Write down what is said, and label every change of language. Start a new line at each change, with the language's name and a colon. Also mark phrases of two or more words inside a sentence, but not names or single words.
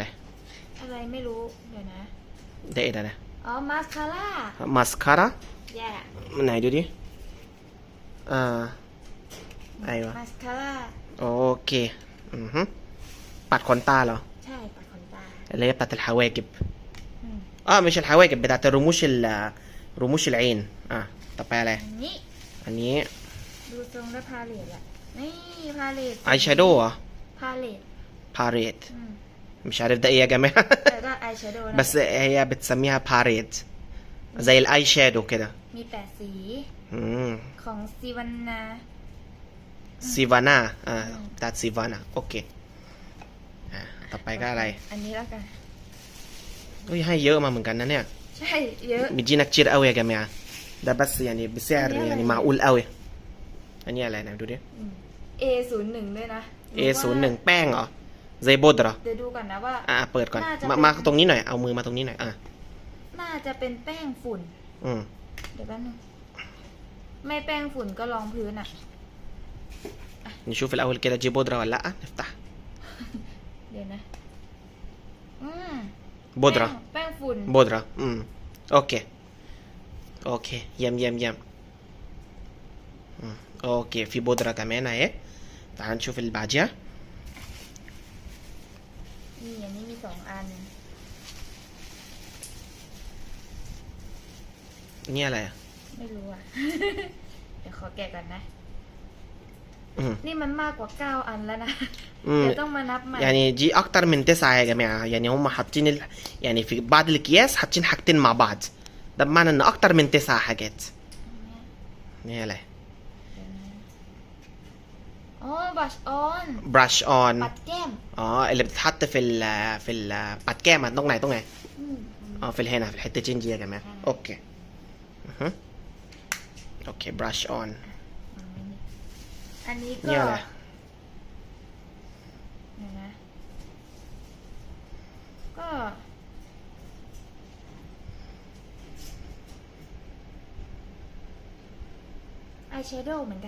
Thai: ไม่รู้เดี๋ยวนะ เด็ดอะไร มาสคา ร่าไหนดูดิอะไรวะ มาสคาร่า โอเคปัดขนตาเหรอ ใช่ปัดขนตา
Arabic: اللي هي بتاعت الحواجب مش الحواجب بتاعت رموش العين
Thai: ต่อไปอะไรอันนี้ ดูทรงแล้วพาเลทแหละนี่พาเลท
English: eye shadow
Arabic: พาเลท مش عارف ده ايه يا جماعه بس هي بتسميها باريت زي الاي شادو كده
Thai: มี8สีของ
Arabic: سيفانا بتاعت سيفانا اوكي
Thai: ต่อไปก็อะไร อันนี้แล้วกัน ให้เยอะมาเหมือนกันนะเนี่ย ใช่เยอะ
Arabic: بيجينا كتير قوي يا جماعه ده بس يعني بسعر يعني معقول قوي
Thai: อันนี้อะไรนะดูดิ A01 ด้วยนะ A01 แป้งเหรอ
Arabic: زي بودرة
Thai: เดี๋ยวดูก่อนนะว่า เปิดก่อนมาตรงนี้หน่อยเอามือมาตรงนี้หน่อย น่าจะเป็นแป้งฝุ่นเดี๋ยวแป๊บนึงไม่แป้งฝุ่นก็รองพื้น
Arabic: نشوف الأول كده دي بودرة ولا لأ نفتح
Thai: เดี๋ยวนะ
Arabic: بودرة
Thai: แป้งฝุ่น
Arabic: بودرة اوكي اوكي يم يم يم اوكي في بودرة كمان اهي. تعال نشوف اللي بعديها.
Thai: นี่อันนี้มีสองอัน นี่อะไรอ่ะ ไม่รู้อ่ะ เดี๋ยวขอแกะก่อนนะ อืม นี่มันมากกว่า9 อันแล้วนะ อืม เดี๋ยวต้องมานับใหม่
Arabic: يعني دي اكتر من 9 يا جماعة. يعني هم حاطين يعني في بعض الاكياس حاطين حاجتين مع بعض. ده بمعنى ان اكتر من 9 حاجات.
Thai: นี่อะไร อ๋อบัชออน
English: brush on
Thai: ปัดแก้ม อ๋อ
Arabic: اللي بتتحط في
Thai: ปัดแก้มตรงไหน อืม
Arabic: في هنا في الحتتين دي يا جماعة. اوكي أها. اوكي
English: brush on
Thai: อันนี้ก็ นี่อะไร เดี๋ยวนะ ก็อายแชโดว์เหมือนกัน